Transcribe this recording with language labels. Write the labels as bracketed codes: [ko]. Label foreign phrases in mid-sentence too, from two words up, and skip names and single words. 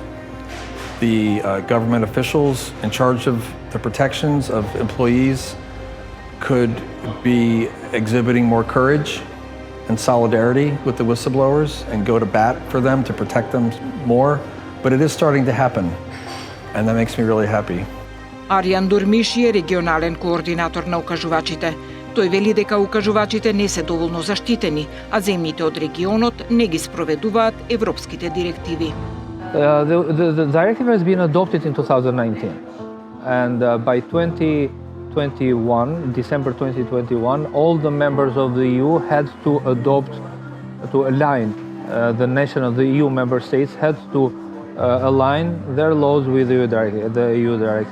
[en] The government officials in charge of the protections of employees could be exhibiting more courage and solidarity with the whistleblowers and go to bat for them to protect them more. But it is starting to happen, and that makes me really happy. [mk] Аријан Дурмиши е регионален координатор на укажувачите. Тој вели дека укажувачите не се доволно заштитени, а земјите од регионот не ги спроведуваат европските директиви. [en] The directive has been adopted in 2019, and by 2021, December 2021, all the members of the EU had to align. The nation of the EU member states had to align their laws with the EU directive.